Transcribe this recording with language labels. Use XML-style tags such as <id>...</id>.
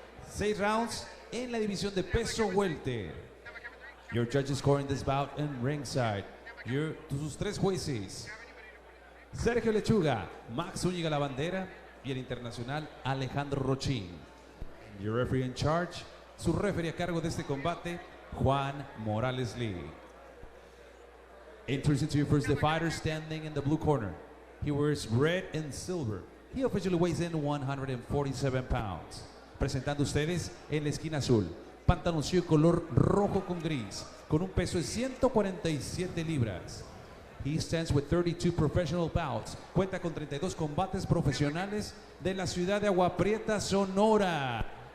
<es>6 rounds en la división de peso welter.</es> <en>Your judges scoring this bout in ringside.</en> <es>Sus 3 jueces. Sergio Lechuga, Max Zúñiga La Bandera y el internacional Alejandro Rochín.</es> <en>Your referee in charge,</en> <es>su referee a cargo de este combate, Juan Morales Lee.</es> <en>Introducing to you first the fighter standing in the blue corner. He wears red and silver. He officially weighs in 147 pounds.</en> <es>Presentando ustedes en la esquina azul, pantaloncillo color rojo con gris, con un peso de 147 libras.</es> <en>He stands with 32 professional bouts.</en> <es>Cuenta con 32 combates profesionales de la ciudad de Agua Prieta, Sonora.</es>